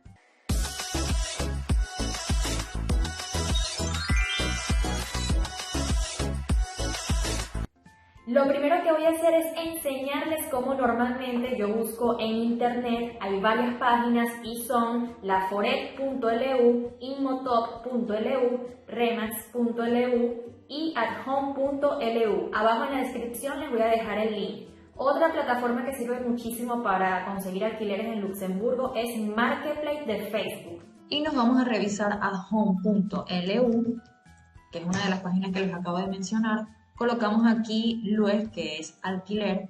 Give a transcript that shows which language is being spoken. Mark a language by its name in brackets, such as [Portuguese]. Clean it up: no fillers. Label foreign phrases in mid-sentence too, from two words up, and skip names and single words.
[Spanish] Lo primero que voy a hacer es enseñarles cómo normalmente yo busco en internet. Hay varias páginas y son laforet.lu, inmotop.lu, remax.lu y athome.lu. Abajo en la descripción les voy a dejar el link. Otra plataforma que sirve muchísimo para conseguir alquileres en Luxemburgo es Marketplace de Facebook. Y nos vamos a revisar athome.lu, que es una de las páginas que les acabo de mencionar. Colocamos aquí Lues, que es alquiler.